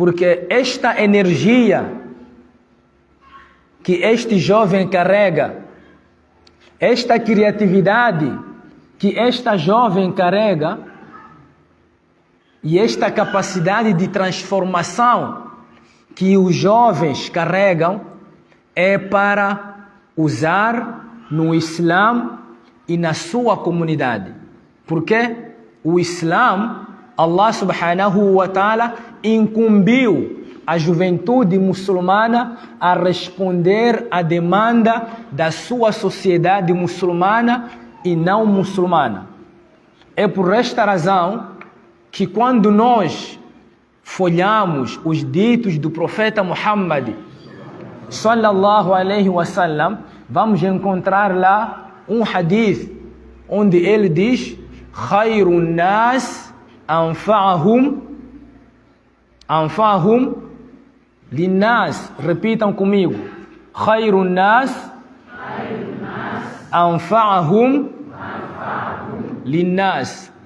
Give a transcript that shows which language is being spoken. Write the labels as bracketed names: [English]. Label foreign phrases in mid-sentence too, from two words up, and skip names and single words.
[Portuguese] porque esta energia que este jovem carrega, esta criatividade que esta jovem carrega e esta capacidade de transformação que os jovens carregam é para usar no Islã e na sua comunidade. Porque o Islã, Allah [Arabic] سبحانه وتعالى [Portuguese] incumbiu a juventude muçulmana a responder à demanda da sua sociedade muçulmana e não muçulmana. É por esta razão que quando nós folhamos os ditos do profeta Muhammad [Arabic] صلى الله عليه وسلم, [Portuguese] vamos encontrar lá um hadith onde ele diz: [Arabic] خير الناس أنفعهم للناس. [Portuguese] Repitam comigo: [Arabic] خير الناس أنفعهم للناس.